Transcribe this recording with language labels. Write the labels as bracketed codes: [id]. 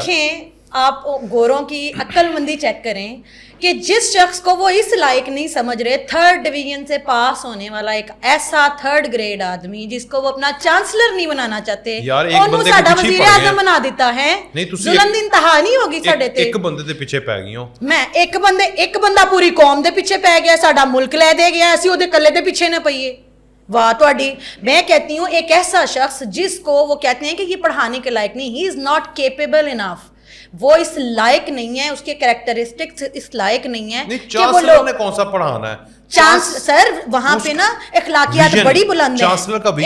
[ur] دیکھیں آپ گوروں کی عقل مندی چیک کریں کہ جس شخص کو وہ اس لائق نہیں سمجھ رہے, 3rd ڈویژن سے پاس ہونے والا ایک ایسا 3rd گریڈ آدمی جس کو وہ اپنا چانسلر نہیں بنانا چاہتے, اور وہ ساڈا وزیر اعظم بنا دیتا ہے. [pa] ظلم دی انتہا نہیں ہوگی ساڈے تے. ایک بندے دے پیچھے پی گئی ہوں میں, ایک بندہ پوری قوم دے پیچھے پی گیا, ساڈا ملک لے دے گیا, اسی اودے کلے دے پیچھے نہ پئیے. واہ تہاڈی. [ur] میں کہتی ہوں ایک ایسا شخص جس کو وہ کہتے ہیں کہ یہ پڑھانے کے لائق نہیں, [en] he is not capable enough, [ur] وہ اس لائق نہیں ہے, اس کے کریکٹرسٹکس اس لائق نہیں ہے کہ وہ لوگ نے کون سا پڑھانا ہے. سر وہاں پہ نا اخلاقیات بڑی بلند ہیں.